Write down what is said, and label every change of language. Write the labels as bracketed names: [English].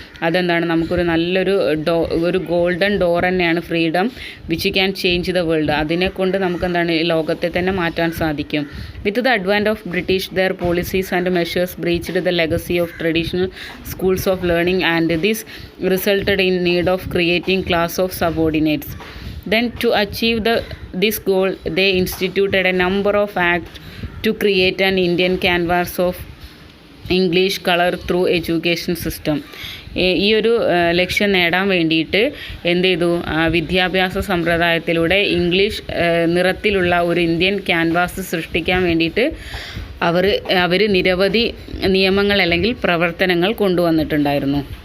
[Malayalam] അതെന്താണ്, നമുക്കൊരു നല്ലൊരു ഒരു ഗോൾഡൻ ഡോർ തന്നെയാണ് [English] Freedom which can change the world. [Malayalam] അതിനെ കൊണ്ട് നമുക്കെന്താണ് ലോകത്തെ തന്നെ മാറ്റാൻ സാധിക്കും. [English] With the advent of British their policies and measures breached the legacy of traditional schools of learning and this resulted in need of creating class of subordinates. Then to achieve this goal, they instituted a number of acts to create an Indian canvas of English colour through education system. [Malayalam] ഈ ഒരു ലക്ഷ്യം നേടാൻ വേണ്ടിയിട്ട് എന്ത് ചെയ്തു? വിദ്യാഭ്യാസ സമ്പ്രദായത്തിലൂടെ English നിറത്തിലുള്ള ഒരു ഇന്ത്യൻ ക്യാൻവാസ് സൃഷ്ടിക്കാൻ വേണ്ടിയിട്ട് അവർ നിരവധി നിയമങ്ങൾ അല്ലെങ്കിൽ പ്രവർത്തനങ്ങൾ കൊണ്ടുവന്നിട്ടുണ്ടായിരുന്നു.